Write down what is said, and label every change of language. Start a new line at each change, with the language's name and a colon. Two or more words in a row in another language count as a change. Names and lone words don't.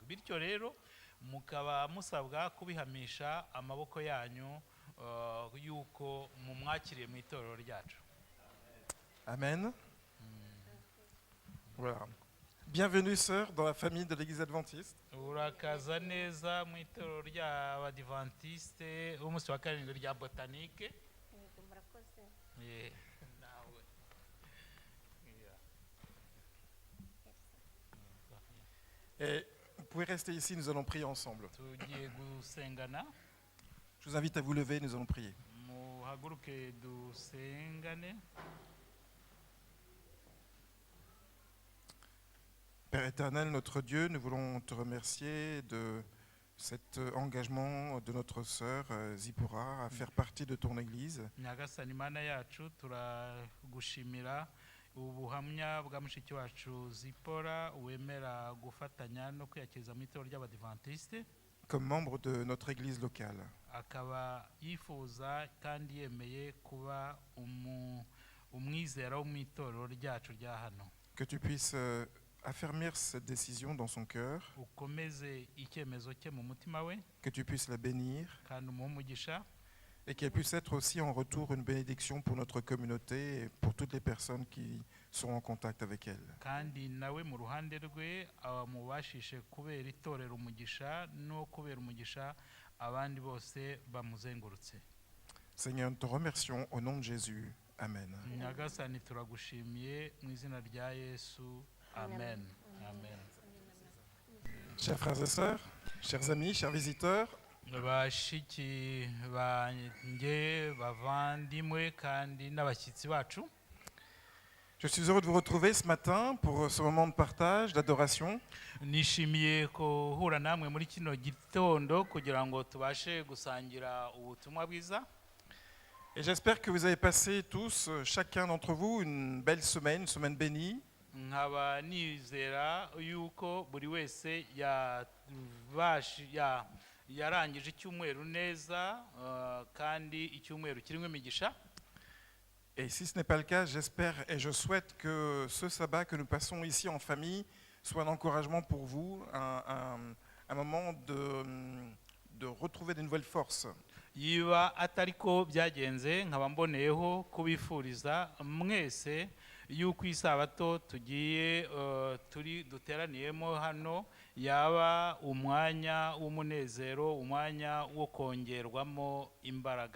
Kinyarwanda: Bityo rero mukaba musabwa kubihamisha amaboko yanyu yuko mumwakiriye mu itorero ryacu.
French: Amen. Voilà. Bienvenue, sœur, dans la famille de l'Église adventiste.
Kinyarwanda: Urakaza neza mu itorero ry'abadiventiste umunsi wa karindwi rya Botanique.
English: Yeah, nawe. Yeah.
French: Et vous pouvez rester ici, nous allons prier ensemble.
Kinyarwanda: Tugiye gusengana,
French: Je vous invite à vous lever, nous allons prier.
Kinyarwanda: muhaguruke dusengane.
French: Père éternel, notre Dieu, nous voulons te remercier de cet engagement de notre sœur Zipporah à faire partie de ton Église.
Kinyarwanda: Nyagasani Mana yacu turagushimira ubuhamya bwa mushiki wacu Zipora wemera gufatanya no kwiyakiriza mu itorero ry'Abadiventiste,
French: Comme membre de notre Église locale.
Kinyarwanda: akaba yifuza kandi yemeye kuba umwizera wo mu itorero ryacu rya hano.
French: Que tu puisses affermir cette décision dans son cœur,
Kinyarwanda: Ukomeze icyemezo cye mu mutima we
French: que tu puisses la bénir
Kinyarwanda: kandi umuhe umugisha,
French: et qu'elle puisse être aussi en retour une bénédiction pour notre communauté et pour toutes les personnes qui sont en contact avec elle.
Kinyarwanda: kandi nawe mu ruhande rwe amubashishe kubera itorero umugisha no kubera umugisha abandi bose bamuzengurutse.
French: Seigneur, nous te remercions au nom de Jésus. Amen.
Kinyarwanda: Nyagasani turagushimiye mu izina rya Yesu, amen. Amen.
French: Chers frères et sœurs, chers amis, chers visiteurs,
Kinyarwanda: Bashiki banjye bavandimwe kandi n'abashyitsi bacu,
French: je suis heureux de vous retrouver ce matin pour ce moment de partage, d'adoration.
Kinyarwanda: nishimiye kuhura namwe muri kino gitondo kugira ngo tubashe gusangira ubutumwa bwiza.
French: Et j'espère que vous avez passé tous, chacun d'entre vous, une belle semaine, une semaine bénie.
Kinyarwanda: Nkaba nizera yuko buri wese yarangije icyumweru neza, kandi icyumweru kirimo imigisha.
French: Et si ce n'est pas le cas, j'espère et je souhaite que ce sabbat que nous passons ici en famille soit un encouragement pour vous, un moment de retrouver de nouvelles forces.
Kinyarwanda: Yiba atari ko byagenze, nkaba mboneyeho kubifuriza mwese yuko isabato tugiye duteraniyemo hano yaba umwanya w'umunezero, umwanya wo kongerwamo imbaraga.